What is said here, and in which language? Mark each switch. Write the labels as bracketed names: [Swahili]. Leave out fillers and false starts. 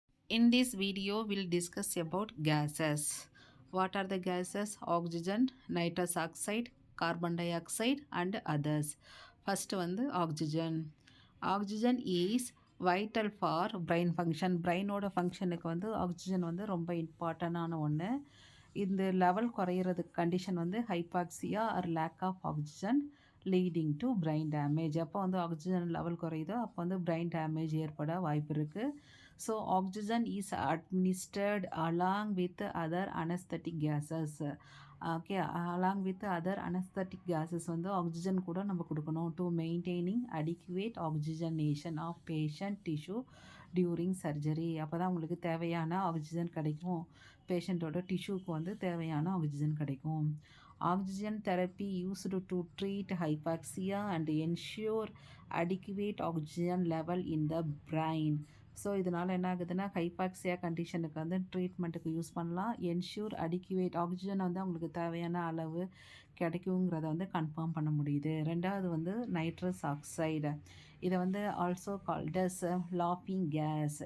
[English] In this video, we'll discuss about gases. What are the gases? Oxygen, nitrous oxide, carbon dioxide and others. First வந்து oxygen. Oxygen is vital for brain function. [Tamil] பிரெயினோட ஃபங்க்ஷனுக்கு வந்து oxygen வந்து ரொம்ப இம்பார்ட்டண்டான ஒன்று. இந்த level குறையிறதுக்கு condition வந்து [English] Hypoxia or lack of oxygen leading to brain damage. [Tamil] அப்போ வந்து ஆக்சிஜன் லெவல் குறையுதோ அப்போ வந்து பிரெயின் டேமேஜ் ஏற்பட வாய்ப்பு இருக்குது. [English] So oxygen is administered along with other anaesthetic gases. Okay, along with other anaesthetic gases [Tamil] வந்து ஆக்சிஜன் கூட நம்ம கொடுக்கணும் [English] To maintaining adequate oxygenation of patient tissue during surgery. [Tamil] அப்போ தான் உங்களுக்கு தேவையான ஆக்சிஜன் கிடைக்கும், பேஷண்ட்டோட டிஷ்யூக்கு வந்து தேவையான ஆக்சிஜன் கிடைக்கும். [English] Oxygen therapy used to treat hypoxia and ensure adequate oxygen level in the brain. [Tamil] So இதனால் என்ன ஆகுதுன்னா ஹைபாக்சியா கண்டிஷனுக்கு வந்து ட்ரீட்மெண்ட்டுக்கு யூஸ் பண்ணலாம். என்ஷூர் அடிக்குவேட் ஆக்சிஜன் வந்து அவங்களுக்கு தேவையான அளவு கிடைக்குங்கிறத வந்து கன்ஃபார்ம் பண்ண முடியுது. ரெண்டாவது வந்து நைட்ரஸ் ஆக்சைடு. இதை வந்து ஆல்சோ கால்டஸ் லாஃபிங் கேஸ்.